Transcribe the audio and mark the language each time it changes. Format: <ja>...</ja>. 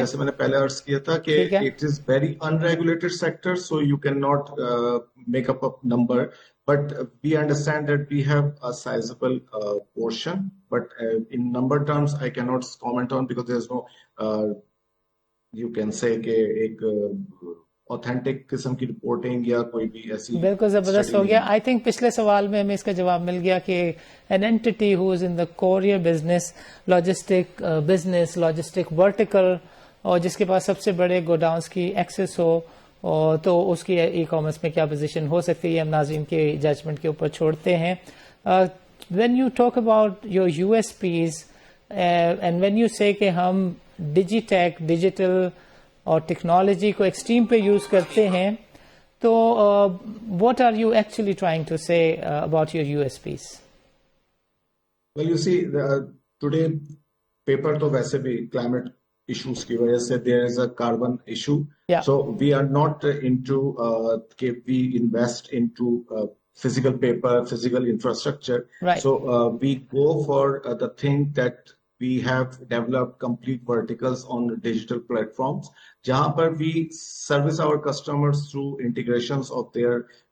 <ur>جیسے میں نے پہلے عرض کیا تھا کہ</ur> <en>it is very unregulated sector, so you cannot make up a number. But we understand that we have a sizable portion, but in number terms I cannot comment on because there's no you can say</en> <ur>کہ ایک authentic قسم کی reporting یا کوئی بھی ایسی. بالکل زبردست ہو گیا. آئی تھنک پچھلے سوال میں ہمیں اس کا جواب مل گیا کہ</ur> <en>an entity who is in the courier business, logistic vertical,</en> <ur>اور جس کے پاس سب سے بڑے گوڈاؤنس کی ایکسس ہو, تو اس کی ای کامرس میں کیا پوزیشن ہو سکتی ہے, ہم ناظرین کے ججمنٹ کے اوپر چھوڑتے ہیں.</ur> <en>when you talk about your U S Ps and when you say</en> <ur>کہ ہم ڈیجیٹل اور ٹیکنالوجی کو ایکسٹریم پہ یوز کرتے ہیں,</ur> <en>تو what are you actually trying to say about your U S Ps? Well, you see, today paper تو ویسے بھی climate issues</en> <ur>کی وجہ سے</ur> <en>there is a carbon issue. Yeah. So we are not into we invest into physical paper, physical infrastructure. Right. So we go for the thing that we have developed complete verticals on digital platforms,</en> <ur>jahan par</ur> <en>we service our customers through integrations of their</en>